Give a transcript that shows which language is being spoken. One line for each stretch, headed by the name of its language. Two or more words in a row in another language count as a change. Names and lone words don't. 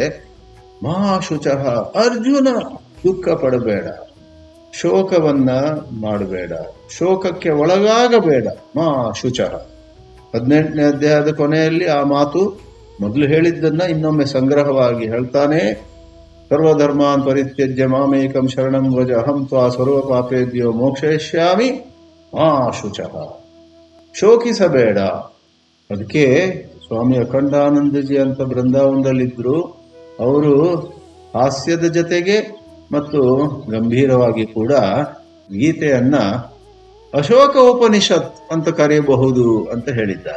Sanskrit: ಮಾ ಶುಚಃ,
Kannada: ಅರ್ಜುನ ದುಃಖ ಪಡಬೇಡ, ಶೋಕವನ್ನ ಮಾಡಬೇಡ, ಶೋಕಕ್ಕೆ ಒಳಗಾಗಬೇಡ.
Sanskrit: ಮಾ ಶುಚಃ
Kannada: 18ನೇ ಅಧ್ಯಾಯದ ಕೊನೆಯಲ್ಲಿ ಆ ಮಾತು ಮೊದಲು ಹೇಳಿದ್ದನ್ನ ಇನ್ನೊಮ್ಮೆ ಸಂಗ್ರಹವಾಗಿ ಹೇಳ್ತಾನೆ.
Sanskrit: ಸರ್ವಧರ್ಮಾನ್ ಪರಿತ್ಯಜ್ಯ ಮಾಮೇಕಂ ಶರಣಂ ವ್ರಜ ಅಹಂ ತ್ವಾ ಸರ್ವ ಪಾಪೇಭ್ಯೋ ಮೋಕ್ಷಯಿಷ್ಯಾಮಿ ಮಾ ಶುಚಃ.
Kannada: ಶೋಕಿಸಬೇಡ. ಅದಕ್ಕೆ ಸ್ವಾಮಿ ಅಖಂಡಾನಂದಜಿ ಅಂತ ಬೃಂದಾವನದಲ್ಲಿದ್ರು. ಅವರು ಹಾಸ್ಯದ ಜೊತೆಗೆ ಮತ್ತು ಗಂಭೀರವಾಗಿ ಕೂಡ ಗೀತೆಯನ್ನ ಅಶೋಕ ಉಪನಿಷತ್ ಅಂತ ಕರೆಯಬಹುದು ಅಂತ ಹೇಳಿದ್ದಾರೆ.